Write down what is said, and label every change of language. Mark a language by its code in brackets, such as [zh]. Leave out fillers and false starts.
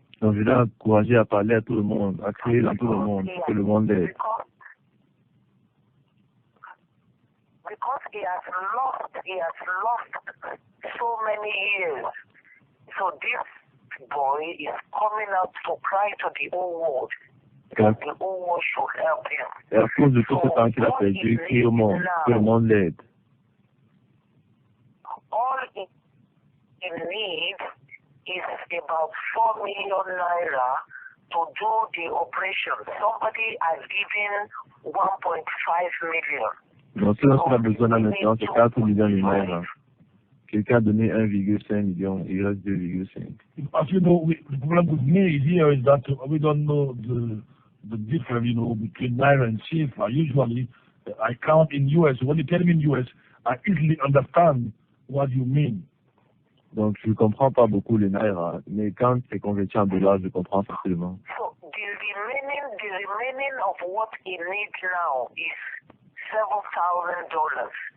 [fr] Donc je l'ai encouragé à parler à tout le monde, à crier dans tout le monde, pour que le monde l'aide. [en] Because he has lost so many years. So this boy is coming out to cry to the whole world. [fr] Car, [en] The whole world should help him. [fr] et à cause de tout ce temps qu'il a perdu, il crie au monde, que le monde l'aide. [en] All he needs is about 4 million naira to do the operation. Somebody has given 1.5 million. [fr] Donc ce dont il a besoin là maintenant, c'est 4 millions de naira. Quelqu'un a donné 1,5 million, il reste 2,5. [en] As you know, the problem with me here is that we don't know the difference, between naira and CFA. Usually, I count in US. When you tell me in US, I easily understand what you mean. [fr] Donc je ne comprends pas beaucoup les naira, mais quand c'est converti en dollars, je comprends facilement. [en] So the remaining of what he needs now is $7,000.